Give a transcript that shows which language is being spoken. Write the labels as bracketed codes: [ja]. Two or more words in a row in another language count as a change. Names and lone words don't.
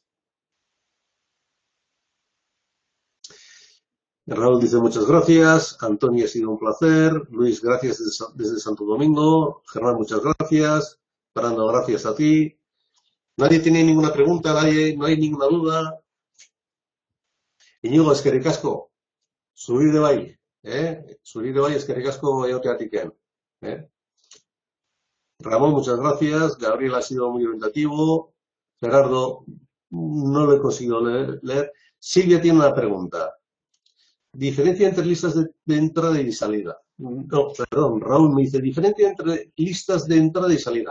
[es] Raúl dice muchas gracias. Antonio, ha sido un placer. Luis, gracias desde Santo Domingo. Germán, muchas gracias. Fernando, gracias a ti. Nadie tiene ninguna pregunta, no hay ninguna duda. [eu] Iñigo, eskerrik asko, zuri de bai, zuri de bai, eskerrik asko egoteatiken. [es] ¿Eh? Ramón, muchas gracias. Gabriel ha sido muy orientativo. Gerardo, no lo he conseguido leer. Silvia tiene una pregunta. Diferencia entre listas de entrada y salida. No, perdón, Raúl me dice, diferencia entre listas de entrada y salida.